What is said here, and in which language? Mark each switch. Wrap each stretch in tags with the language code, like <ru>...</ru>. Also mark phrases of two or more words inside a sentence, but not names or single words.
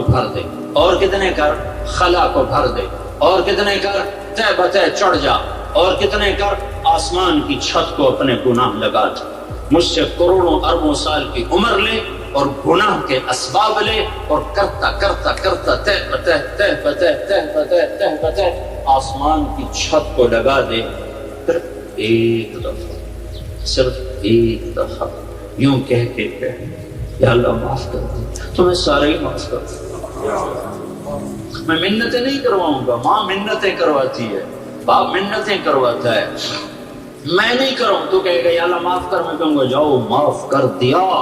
<ur>بھر دے، اور کتنے کر، خلا کو بھر دے، اور کتنے کر، تہ بتہ چڑھ جا، اور کتنے کر، آسمان کی چھت کو اپنے گناہ لگا دے، مجھ سے کروڑوں اربوں سال کی عمر لے اور گناہ کے اسباب لے، اور کرتا کرتا کرتا تہ بتہ تہ بتہ تہ بتہ تہ بتہ آسمان کی چھت کو لگا دے، صرف ایک دفعہ، صرف ایک دفعہ یوں کہہ کے کہ یا اللہ معاف کر دے، تمہیں سارے ہی معاف کر دے۔ میں منتیں نہیں کرواؤں گا، ماں منتیں کرواتی ہے، باپ منتیں کرواتا ہے، میں نہیں کروں تو کہے گا یا اللہ معاف کر، میں کہوں گا جاؤ معاف کر دیا۔</ur>